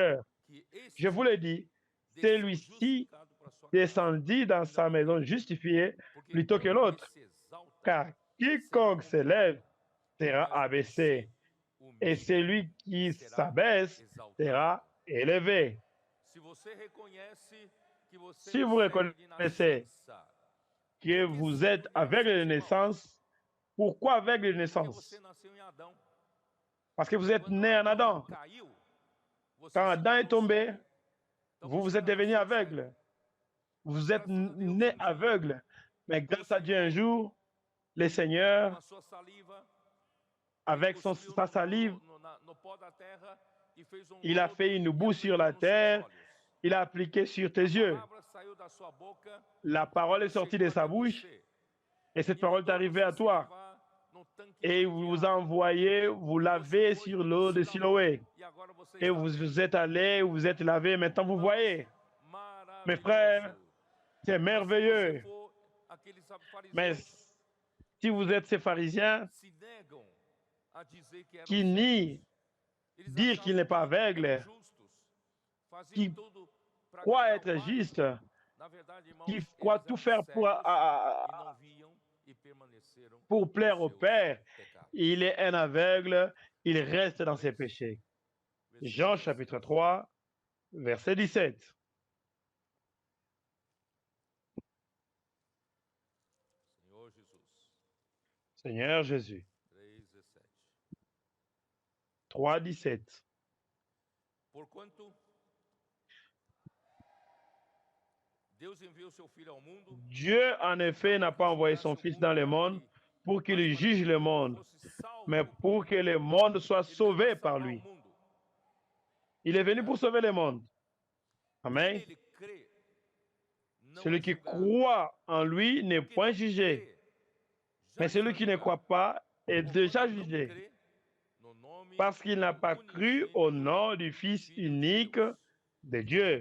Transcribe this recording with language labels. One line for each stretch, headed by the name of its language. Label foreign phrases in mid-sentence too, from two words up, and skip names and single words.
French: » Je vous le dis, celui-ci descendit dans sa maison justifié plutôt que l'autre, car quiconque s'élève sera abaissé, et celui qui s'abaisse sera élevé. Si vous reconnaissez que vous êtes aveugle de naissance. Pourquoi aveugle de
Portuguese: Porque
French: naissance?
Portuguese: você nasceu em Adão.
French: Parce que vous êtes
Portuguese: Quando
French: né en
Portuguese: Adão
French: Adam.
Portuguese: caiu, você
French: Quand
Portuguese: se
French: Adam est
Portuguese: tornou
French: tombé,
Portuguese: cego. Então
French: vous
Portuguese: você
French: vous êtes
Portuguese: já
French: devenu
Portuguese: nasceu cego.
French: aveugle. Vous
Portuguese: Mas
French: êtes
Portuguese: graças a Deus,
French: né
Portuguese: um dia,
French: aveugle. Mais grâce à Dieu, un
Portuguese: Senhor,
French: jour, le Seigneur,
Portuguese: com a sua saliva,
French: avec
Portuguese: ele cuspiu
French: sa salive,
Portuguese: no pó da terra e fez
French: il a
Portuguese: lodo
French: fait une
Portuguese: e
French: boue sur
Portuguese: aplicou
French: la
Portuguese: nos seus
French: terre,
Portuguese: olhos.
French: il a appliqué sur tes
Portuguese: A
French: yeux.
Portuguese: palavra saiu da sua boca
French: La parole est
Portuguese: e
French: sortie
Portuguese: chegou
French: de sa
Portuguese: até
French: bouche
Portuguese: você.
French: et cette
Portuguese: E
French: parole est
Portuguese: mandou
French: arrivée à
Portuguese: você se
French: toi.
Portuguese: lavar no tanque
French: Et
Portuguese: do
French: vous vous
Portuguese: Enviado.
French: envoyez, vous
Portuguese: E
French: lavez
Portuguese: você foi
French: sur l'eau de Siloé.
Portuguese: e agora você
French: Et
Portuguese: está
French: vous
Portuguese: vendo.
French: vous êtes allé, vous êtes lavé, maintenant vous voyez. Mes frères, c'est
Portuguese: Mas se você
French: merveilleux.
Portuguese: for aqueles
French: Mais
Portuguese: fariseus
French: si vous êtes ces pharisiens
Portuguese: se negam a dizer que eram
French: qui
Portuguese: cegos,
French: nient
Portuguese: eles
French: dire qu'il n'est pas
Portuguese: achavam que eram
French: aveugle,
Portuguese: justos, faziam
French: qui
Portuguese: tudo para
French: croient
Portuguese: agradar
French: être
Portuguese: o Pai.
French: juste,
Portuguese: Na verdade, irmãos,
French: qui
Portuguese: eles
French: croient tout
Portuguese: eram
French: faire
Portuguese: cegos e não viam e permaneceram
French: pour plaire
Portuguese: nos
French: au
Portuguese: seus
French: Père,
Portuguese: pecados.
French: il est un aveugle, il reste dans ses péchés. Jean chapitre 3, verset 17.
Portuguese: Senhor Jesus,
French: Seigneur Jésus, 3:17. 3, 17.
Portuguese: Porquanto Deus enviou seu Filho ao mundo,
French: Dieu, en effet, n'a pas envoyé son Fils dans le monde pour qu'il juge le monde, mais pour que le monde soit sauvé par lui. Il est venu pour sauver le monde. Amen. Celui qui croit en lui n'est point jugé, mais celui qui ne croit pas est déjà jugé, parce qu'il n'a pas cru au nom du Fils unique de Dieu.